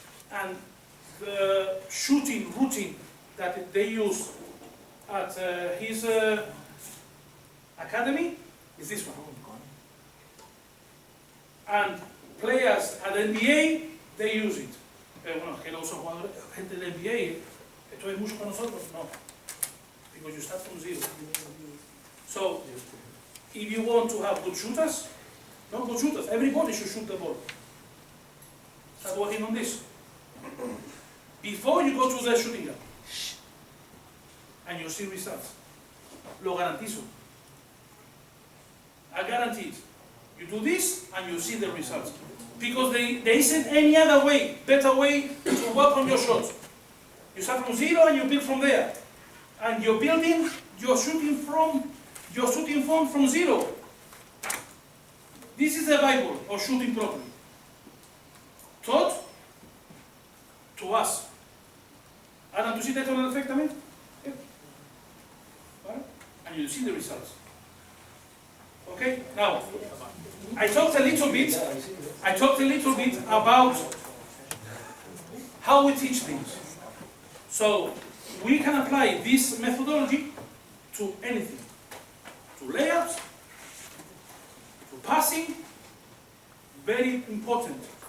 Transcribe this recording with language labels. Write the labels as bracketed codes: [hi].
[en] And the shooting routine that they use at his academy is this one. And players at the NBA, they use it. [es] Bueno, que no son jugadores, gente del NBA, esto es mucho para nosotros, no. [en] Because you start from 0. So, if you want to have good shooters, not good shooters, everybody should shoot the ball. Start working on this. Before you go to the shooting guard, and you'll see results. [es] Lo garantizo. [en] I guarantee it. You do this, and you'll see the results. Because there isn't any other way, better way to work on your shots. You start from 0 and you build from there. And you're building, you're shooting from 0. This is the Bible of shooting properly. Taught to us. [es] Adam, ¿tú sí te tomas perfectamente? [en] And you see the results. Okay, now, I talked a little bit about how we teach things. So, we can apply this methodology to anything. To layups, to passing, very important.